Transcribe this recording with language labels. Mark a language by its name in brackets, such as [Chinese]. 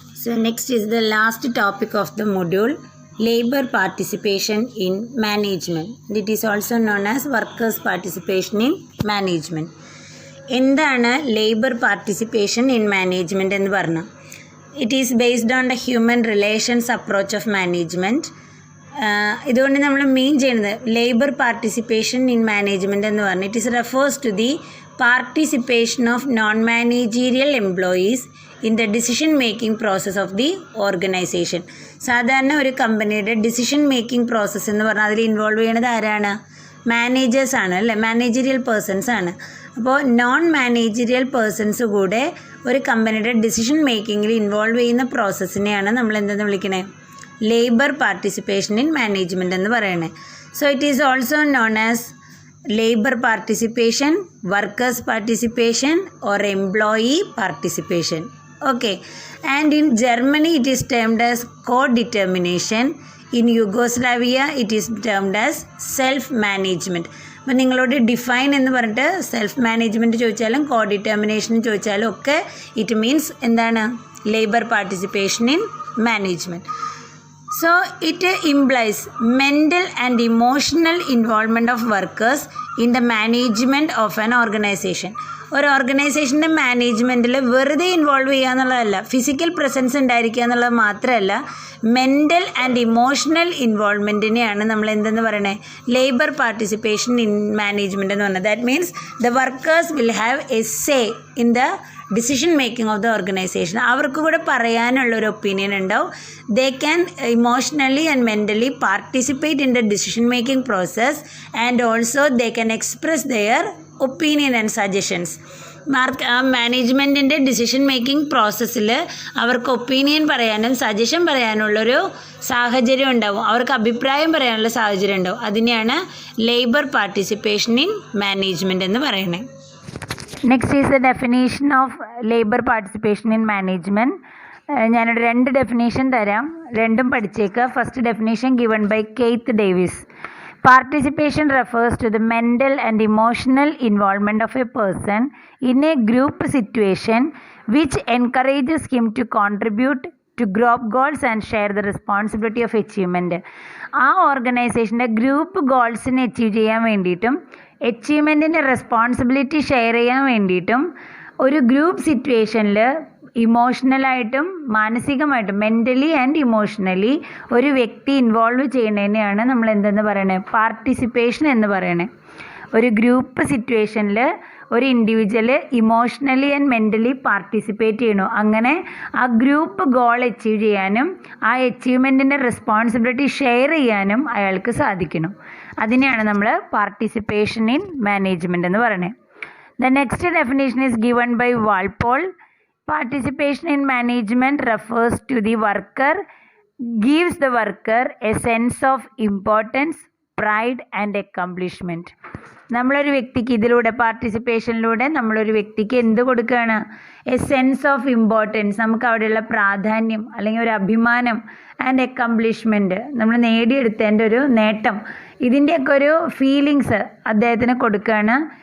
[English] So next is the last topic of the module, labor participation in management. It is also known as workers participation in management. എന്താണ് labour participation in management [Malayalam] എന്ന് പറഞ്ഞാൽ [English] It is based on the human relations approach of management. [Malayalam] ഇതുകൊണ്ട് നമ്മൾ മീൻ ചെയ്യുന്നത് [English] labour participation in management [Malayalam] എന്ന് പറഞ്ഞാൽ [English] It is refers to the participation of non managerial employees in the decision making process of the organisation. [Malayalam] സാധാരണ ഒരു കമ്പനിയുടെ decision making process എന്ന് പറഞ്ഞാൽ അതിൽ ഇൻവോൾവ് ചെയ്യുന്നത് ആരാണ്? മാനേജേഴ്സ് ആണ് അല്ലേ, മാനേജീരിയൽ പേഴ്സൺസ് ആണ്. അപ്പോൾ നോൺ മാനേജീരിയൽ പേഴ്സൺസ് കൂടെ ഒരു കമ്പനിയുടെ ഡിസിഷൻ മേക്കിങ്ങിൽ ഇൻവോൾവ് ചെയ്യുന്ന പ്രോസസ്സിനെയാണ് നമ്മൾ എന്തെന്ന് വിളിക്കണേ? [English] labour participation in management [Malayalam] എന്ന് പറയണേ. [English] So it is also known as labour participation, workers participation or employee participation. Okay, and in Germany it is termed as co-determination. In Yugoslavia it is termed as self-management. [Malayalam] അപ്പോൾ നിങ്ങളോട് define എന്ന് പറഞ്ഞിട്ട് self management ചോദിച്ചാലും കോ-ഡിറ്റർമിനേഷൻ ചോദിച്ചാലും ഒക്കെ [English] it means [Malayalam] എന്താണ്? [English] Labour participation in management. So it implies mental and emotional involvement of workers in the management of an organization. [Malayalam] ഒരു ഓർഗനൈസേഷൻ്റെ മാനേജ്മെൻറ്റിൽ വെറുതെ ഇൻവോൾവ് ചെയ്യുക എന്നുള്ളതല്ല, ഫിസിക്കൽ പ്രസൻസ് ഉണ്ടായിരിക്കുക എന്നുള്ളത് മാത്രമല്ല, മെൻ്റൽ ആൻഡ് ഇമോഷണൽ ഇൻവോൾവ്മെൻറ്റിനെയാണ് നമ്മൾ എന്തെന്ന് പറയണേ? [English] labour participation in management [Malayalam] എന്ന് പറഞ്ഞത്. [English] That means the workers will have a say in the decision making of the organisation. [Malayalam] അവർക്ക് കൂടെ പറയാനുള്ളൊരു ഒപ്പീനിയൻ ഉണ്ടാവും. [English] They can emotionally and mentally participate in the decision making process and also they can express their opinion and suggestions. [Malayalam] മാനേജ്മെൻറ്റിൻ്റെ decision making പ്രോസസ്സിൽ അവർക്ക് opinion പറയാനും suggestion പറയാനുള്ളൊരു സാഹചര്യം ഉണ്ടാവും, അവർക്ക് അഭിപ്രായം പറയാനുള്ള സാഹചര്യം ഉണ്ടാവും. അതിനെയാണ് ലേബർ പാർട്ടിസിപ്പേഷൻ ഇൻ മാനേജ്മെൻറ്റ് എന്ന് പറയുന്നത്. [English] Next is the definition of labour participation in management. [Malayalam] ഞാനൊരു 2 ഡെഫിനേഷൻ തരാം, രണ്ടും പഠിച്ചേക്കുക. [English] First definition given by Keith Davis. Participation refers to the mental and emotional involvement of a person in a group situation which encourages him to contribute to group goals and share the responsibility of achievement. [Malayalam] ആ ഓർഗനൈസേഷൻ്റെ group ഗോൾസിനെ achieve ചെയ്യാൻ വേണ്ടിയിട്ടും അച്ചീവ്മെൻറ്റിൻ്റെ responsibility share ചെയ്യാൻ വേണ്ടിയിട്ടും ഒരു group സിറ്റുവേഷനിൽ ഇമോഷണലായിട്ടും മാനസികമായിട്ടും [English] mentally and emotionally [Malayalam] ഒരു വ്യക്തി ഇൻവോൾവ് ചെയ്യുന്നതിനെയാണ് നമ്മൾ എന്തെന്ന് പറയണത്? പാർട്ടിസിപ്പേഷൻ എന്ന് പറയണത്. ഒരു ഗ്രൂപ്പ് സിറ്റുവേഷനിൽ ഒരു individual [English] emotionally and mentally participate [Malayalam] ചെയ്യണു. അങ്ങനെ ആ ഗ്രൂപ്പ് ഗോൾ അച്ചീവ് ചെയ്യാനും ആ അച്ചീവ്മെൻറ്റിൻ്റെ റെസ്പോൺസിബിലിറ്റി ഷെയർ ചെയ്യാനും അയാൾക്ക് സാധിക്കണം. അതിനെയാണ് നമ്മൾ പാർട്ടിസിപ്പേഷൻ ഇൻ മാനേജ്മെൻറ്റ് എന്ന് പറയുന്നത്. [English] The next definition is given by Walpole. Participation in management refers to the worker, gives the worker a sense of importance, pride and accomplishment. [Malayalam] നമ്മളൊരു വ്യക്തിക്ക് ഇതിലൂടെ പാർട്ടിസിപ്പേഷനിലൂടെ നമ്മളൊരു വ്യക്തിക്ക് എന്ത് കൊടുക്കുകയാണ്? [English] a sense of importance, [Malayalam] നമുക്ക് അവിടെയുള്ള പ്രാധാന്യം അല്ലെങ്കിൽ ഒരു അഭിമാനം, ആൻഡ് അക്കംപ്ലിഷ്മെൻറ്റ്, നമ്മൾ നേടിയെടുത്തതിൻ്റെ ഒരു നേട്ടം, ഇതിൻ്റെയൊക്കെ ഒരു ഫീലിങ്സ് അദ്ദേഹത്തിന് കൊടുക്കുകയാണ്.